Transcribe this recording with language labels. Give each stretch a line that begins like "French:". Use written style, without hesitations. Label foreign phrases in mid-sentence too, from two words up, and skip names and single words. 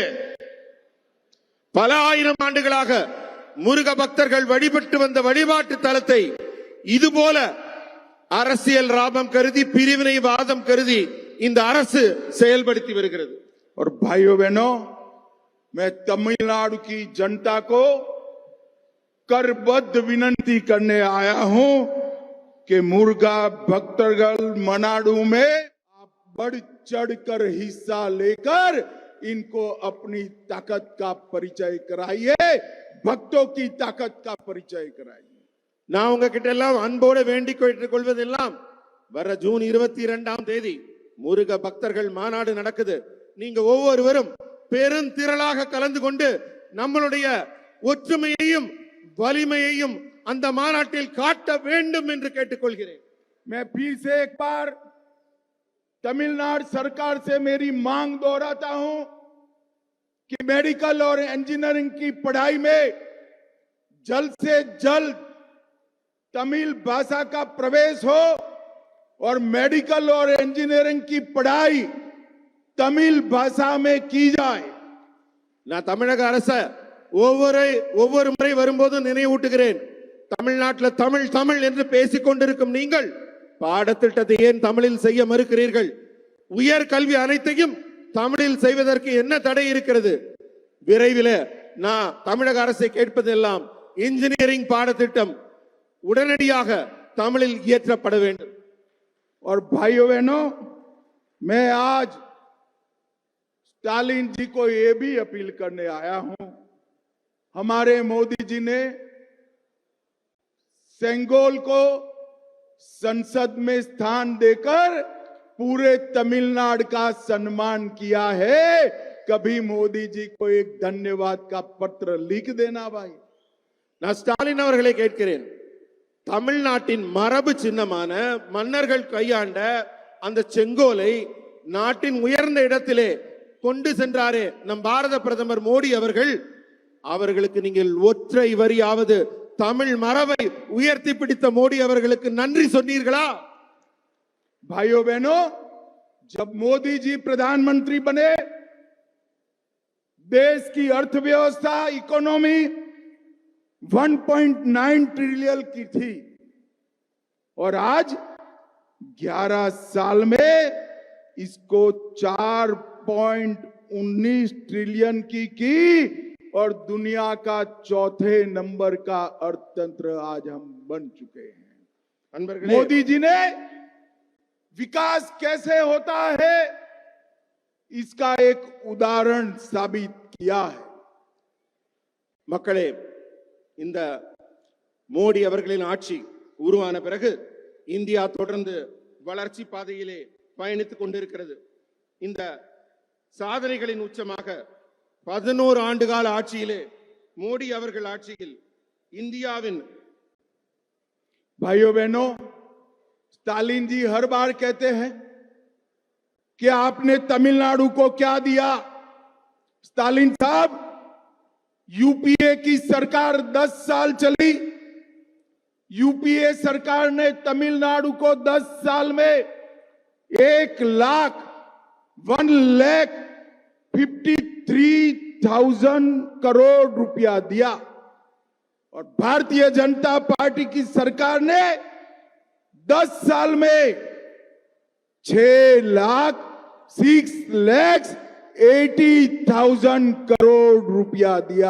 Tamil: பல ஆயிரம் ஆண்டுகளாக முருக பக்தர்கள் வழிபட்டு வந்த வழிபாட்டு தலத்தை இதுபோல அரசியல் லாபம் கருதி, பிரிவினைவாதம் கருதி இந்த அரசு செயல்படுத்தி வருகிறது.
Hindi: और भाइयों बहनों, मैं तमिलनाडु की जनता को करबद्ध विनती करने आया हूं कि मुर्गा भक्तगण मनाडू में आप बढ़ चढ़कर हिस्सा लेकर इनको अपनी ताकत का परिचय कराइए, भक्तों की ताकत का परिचय कराइए.
Tamil: நான் உங்ககிட்ட எல்லாம் அன்போடு வேண்டிக் கொள்வதெல்லாம் வர ஜூன் 22ஆம் தேதி முருக பக்தர்கள் மாநாடு நடக்குது. நீங்க ஒவ்வொருவரும் பெருந்திரளாக கலந்து கொண்டு நம்மளுடைய ஒற்றுமையையும் வலிமையையும் அந்த மாநாட்டில் காட்ட வேண்டும் என்று கேட்டுக்கொள்கிறேன்.
Hindi: मैं फिर से एक बार तमिलनाडु सरकार से मेरी मांग दोहराता हूं कि मेडिकल और इंजीनियरिंग की पढ़ाई में जल्द से जल्द तमिल भाषा का प्रवेश हो और मेडिकल और इंजीनियरिंग की पढ़ाई तमिल भाषा में की जाए.
Tamil: நான் தமிழக அரச ஒவ்வொரு முறை வரும்போது நினைவூட்டுகிறேன். தமிழ்நாட்டில் தமிழ் தமிழ் என்று பேசிக் கொண்டிருக்கும் நீங்கள் பாடத்திட்டத்தை ஏன் தமிழில் செய்ய மறுக்கிறீர்கள்? உயர் கல்வி அனைத்தையும் தமிழில் செய்வதற்கு என்ன தடை இருக்கிறது? விரைவில் நான் தமிழக அரசை கேட்பதெல்லாம் इंजीनियरिंग பாடத்திட்டம் உடனடியாக தமிழில் இயற்றப்பட வேண்டும்.
Hindi: और भाइयों बहनों, मैं आज स्टालिन जी को ये भी अपील करने आया हूं. हमारे मोदी जी ने सेंगोल को संसद में स्थान देकर पूरे तमिलनाडु का सम्मान किया है. कभी मोदी जी को एक धन्यवाद का पत्र लिख देना भाई.
Tamil: நான் ஸ்டாலின் அவர்களை கேட்கிறேன், தமிழ்நாட்டின் மரபு சின்னமான மன்னர்கள் கையாண்ட அந்த செங்கோலை நாட்டின் உயர்ந்த இடத்திலே கொண்டு சென்றாரே நம் பாரத பிரதமர் மோடி அவர்கள், அவர்களுக்கு நீங்கள் ஒற்றை வரியாவது தமிழ் மரபை உயர்த்தி பிடித்த மோடி அவர்களுக்கு நன்றி சொன்னீர்களா?
Hindi: भाइयों बहनों, जब मोदी जी प्रधानमंत्री बने, देश की अर्थव्यवस्था इकोनॉमी 1.9 ट्रिलियन की थी और आज 11 साल में इसको 4.19 ट्रिलियन की और दुनिया का चौथे नंबर का अर्थतंत्र आज हम बन चुके हैं. मोदी जी ने विकास कैसे होता है इसका एक उदाहरण साबित किया है.
Tamil: மக்களே, இந்த மோடி அவர்களின் ஆட்சி உருவான பிறகு இந்தியா தொடர்ந்து வளர்ச்சி பாதையிலே பயணித்துக் கொண்டிருக்கிறது. இந்த சாதனைகளின் உச்சமாக 11 ஆண்டுகால ஆட்சியிலே மோடி அவர்கள் ஆட்சியில் இந்தியாவின்
Hindi: भाइयों बहनों, स्टालिन जी हर बार कहते हैं कि आपने तमिलनाडु को क्या दिया. स्टालिन साहब, यूपीए की सरकार 10 साल चली. यूपीए सरकार ने तमिलनाडु को 10 साल में 1,53,000 करोड़ रुपया दिया और भारतीय जनता पार्टी की सरकार ने 10 साल में 6,80,000 करोड़ रुपया दिया.